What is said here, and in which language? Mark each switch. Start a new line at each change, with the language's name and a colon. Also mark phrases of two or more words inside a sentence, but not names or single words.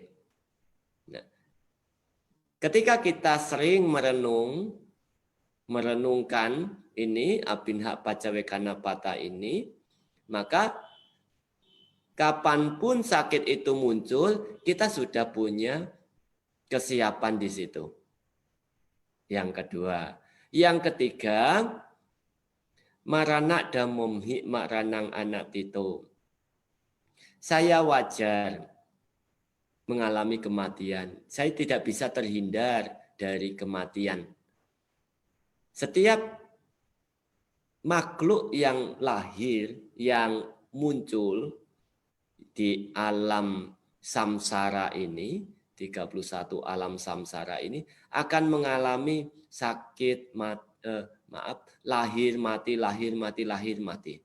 Indonesian: Nah, ketika kita sering merenungkan ini,
Pali: Abhinha Paccavekkanapata
Indonesian: ini, maka kapanpun sakit itu muncul, kita sudah punya kesiapan di situ. Yang kedua. Yang ketiga,
Pali: marana dhammam hi maranang anatito.
Indonesian: Saya wajar mengalami kematian. Saya tidak bisa terhindar dari kematian. Setiap makhluk yang lahir, yang muncul di alam samsara ini, 31 alam samsara ini akan mengalami sakit, lahir, mati, lahir, mati, lahir, mati.